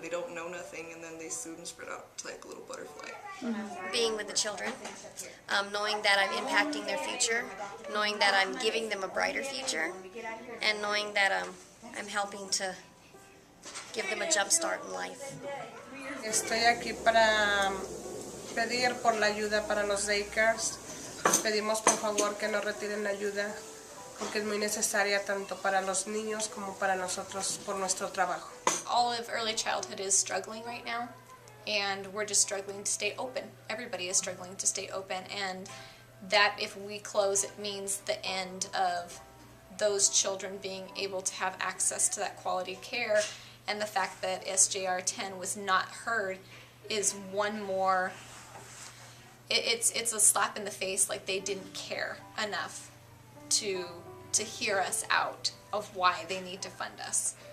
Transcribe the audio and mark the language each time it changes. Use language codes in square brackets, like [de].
[en] They don't know nothing, and then they soon spread out to like a little butterfly. Being with the children, knowing that I'm impacting their future, knowing that I'm giving them a brighter future, and knowing that I'm helping to give them a jump start in life. [es] Estoy aquí para pedir por la ayuda para los daycares. Pedimos por favor que no retiren la ayuda porque es muy necesaria tanto para los niños como para nosotros por nuestro trabajo. [en] All of early childhood is struggling right now, and we're just struggling to stay open. Everybody is struggling to stay open, and that if we close, it means the end of those children being able to have access to that quality care, and the fact that SJR 10 was not heard is one more, it's a slap in the face, like they didn't care enough to hear us out of why they need to fund us.